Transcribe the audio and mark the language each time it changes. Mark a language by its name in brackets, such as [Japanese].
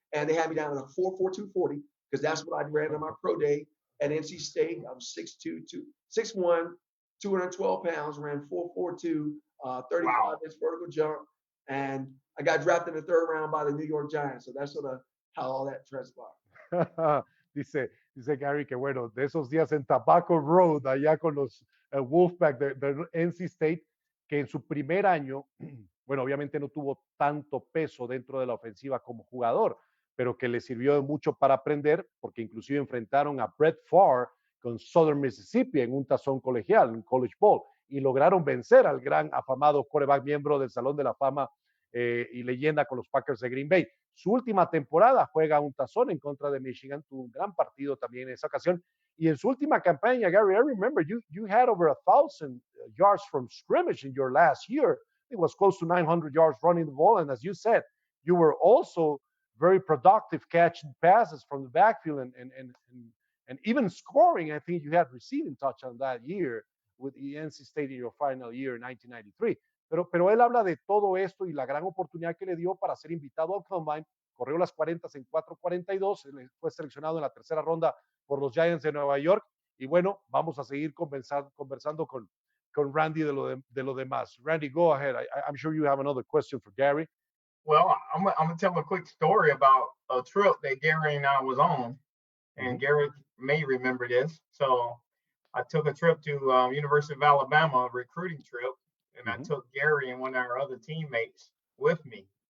[English] And they had me down at a 4.42 40, because that's what I ran on my pro day at NC State. I was 6'1", 212 pounds, ran 4.42, 35 inch vertical jump, and I got drafted in the 3rd round by the New York Giants. So that's sort of how all that transpired. [Spanish] Dice Gary que bueno, de esos días en Tobacco Road, allá con los Wolfpack de NC State, que en su primer año, bueno, obviamente no tuvo tanto peso dentro de la ofensiva como jugador, pero que le sirvió de mucho para aprender, porque inclusive enfrentaron a Brett Favre con Southern Mississippi en un tazón colegial, un College Bowl, y lograron vencer al gran afamado quarterback miembro del Salón de la Fama y leyenda con los Packers de Green Bay. Su última temporada juega un tazón en contra de Michigan, tuvo un gran partido también en esa ocasión. Y en su última campaña, [English] Gary, I remember you had over 1,000 yards from scrimmage in your last year. It was close to 900 yards running the ball. And as you said, you were also very productive catching passes from the backfield and even scoring. I think you had receiving touchdown that year with the NC State in your final year in 1993. [Spanish] Pero él habla de todo esto y la gran oportunidad que le dio para ser invitado al Combine. Corrió las 40 en 4:42, fue seleccionado en la tercera ronda por los Giants de Nueva York. Y bueno, vamos a seguir conversando con Randy de lo demás. [English] Randy, go ahead. I'm sure you have another question for Gary. Well, I'm gonna tell a quick story about a trip that Gary and I was on, and Gary may remember this. So I took a trip to University of Alabama, a recruiting trip, and I took Gary and one of our other teammates with me.